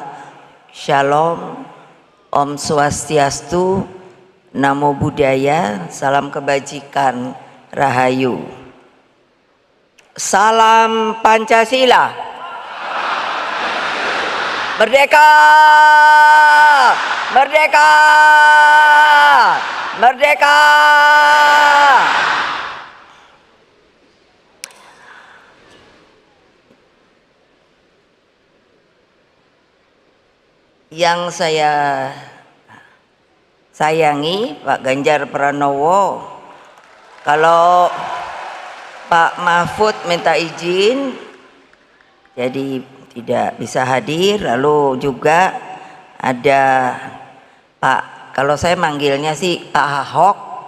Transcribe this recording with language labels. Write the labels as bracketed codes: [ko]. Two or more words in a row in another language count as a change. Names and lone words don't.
[he] Shalom, [ban] Om Swastiastu, [pi] Namo Buddhaya, [id] salam kebajikan, Rahayu. Salam Pancasila. Merdeka! Merdeka! Merdeka! Yang saya sayangi Pak Ganjar Pranowo, kalau Pak Mahfud minta izin jadi tidak bisa hadir, lalu juga ada Pak, kalau saya manggilnya sih Pak Ahok.